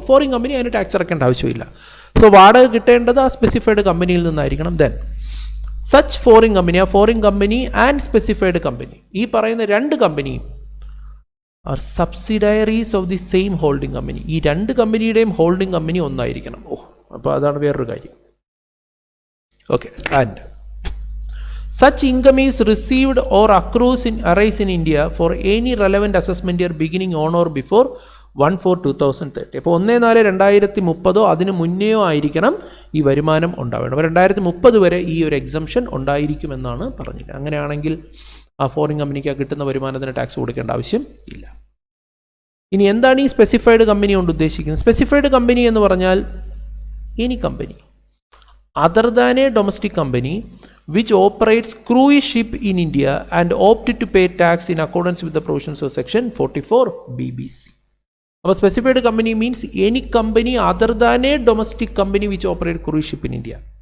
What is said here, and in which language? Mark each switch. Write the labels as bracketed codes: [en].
[ml] Foreign company അതിന് tax അടയ്ക്കേണ്ട ആവശ്യമില്ല. സോ വാടക കിട്ടേണ്ടത് ആ സ്പെസിഫൈഡ് കമ്പനിയിൽ നിന്നായിരിക്കണം. [en] then such foreign company, ആ foreign company and specified company, [ml] ഈ പറയുന്ന രണ്ട് കമ്പനിയും [en] Are subsidiaries of the same holding company. [ml] ഈ രണ്ട് കമ്പനിയുടെയും ഹോൾഡിംഗ് കമ്പനി ഒന്നായിരിക്കണം. അപ്പോൾ അതാണ് വേറൊരു കാര്യം. Okay. [en] And such income is received or accrues in arise in India for any relevant assessment year beginning on or before 1/4/2030. [ml] അപ്പോൾ 1/4/2030 അതിന് മുന്നെയോ ആയിരിക്കണം ഈ വരുമാനം ഉണ്ടാവേണ്ടത്. അപ്പോൾ 2030 വരെ ഈ ഒരു എക്സംഷൻ ഉണ്ടായിരിക്കുമെന്നാണ് പറഞ്ഞത്. അങ്ങനെയാണെങ്കിൽ ആ ഫോറിൻ കമ്പനിക്ക് കിട്ടുന്ന വരുമാനത്തിന് ടാക്സ് കൊടുക്കേണ്ട ആവശ്യം ഇല്ല. ഇനി എന്താണ് ഈ സ്പെസിഫൈഡ് കമ്പനി കൊണ്ട് ഉദ്ദേശിക്കുന്നത്? സ്പെസിഫൈഡ് കമ്പനി എന്ന് പറഞ്ഞാൽ [en] Any company other than a domestic company which operates cruise ship in India and opted to pay tax in accordance with the provisions of section 44 BBC. [ml] അപ്പോൾ [en] Specified company means any company other than a domestic company which operate cruise ship in India.